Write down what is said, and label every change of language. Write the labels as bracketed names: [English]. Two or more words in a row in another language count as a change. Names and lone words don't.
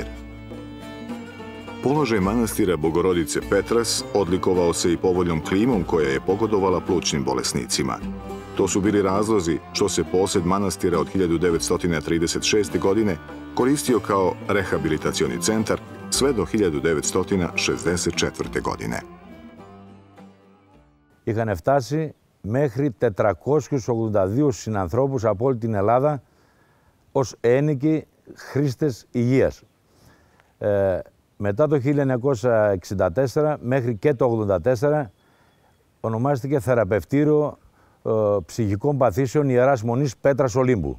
[Serbian] Položaj manastira Bogorodice Petras odlikovao se i povoljnom klimom koja je pogodovala plućnim bolesnicima. To su bili razlozi što se posed manastira od 1936. godine koristio kao rehabilitacioni centar sve do 1964. godine. [Greek] Είχαν φτάσει μέχρι 482 συνανθρώπους από όλη την Ελλάδα ως ένοικοι χρήστες υγείας. Μετά το 1964 μέχρι και το 1984 ονομάστηκε θεραπευτήριο ψυχικών παθήσεων Ιεράς Μονής Πέτρας Ολύμπου.